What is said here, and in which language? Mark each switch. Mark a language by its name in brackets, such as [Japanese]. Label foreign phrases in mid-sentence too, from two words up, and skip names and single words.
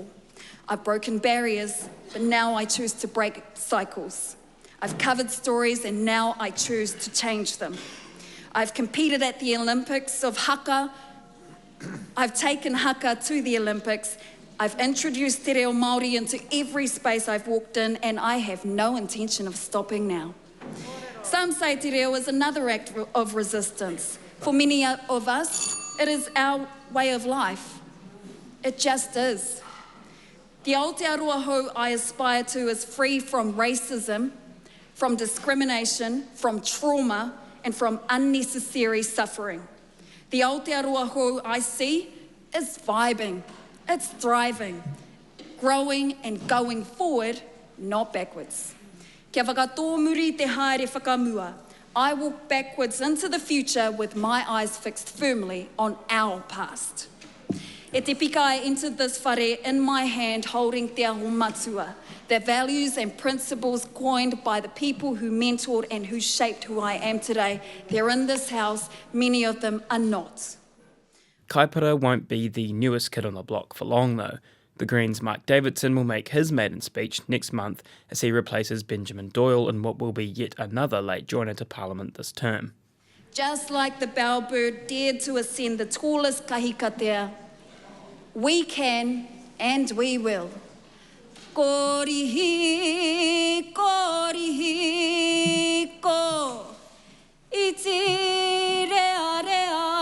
[English] I've broken barriers, but now I choose to break cycles. I've covered stories, and now I choose to change them. I've competed at the Olympics of haka. I've taken haka to the Olympics. I've introduced [Māori] te reo Māori [English] into every space I've walked in, and I have no intention of stopping now. Some say [Māori] te reo [English] is another act of resistance. For many of us, it is our way of life. It just is. The [Māori] Aotearoa hou [English] I aspire to is free from racism, from discrimination, from trauma, and from unnecessary suffering. The [Māori] Aotearoa hou [English] I see is vibing. It's thriving, growing and going forward, not backwards. [Māori] Kia whakatō muri te haere whakamua. [English] I walk backwards into the future with my eyes fixed firmly on our past. [Māori] E te pika [English] I entered this whare in my hand holding [Māori] te aho matua, [English] the values and principles coined by the people who mentored and who shaped who I am today. They're in this house, many of them are not. Kaipara won't be the newest kid on the block for long, though. The Greens' Mark Davidson will make his maiden speech next month as he replaces Benjamin Doyle in what will be yet another late joiner to Parliament this term. Just like the bellbird dared to ascend the tallest kahikatea, we can and we will. [Māori] Korihi, korihi, ko, iti rea rea.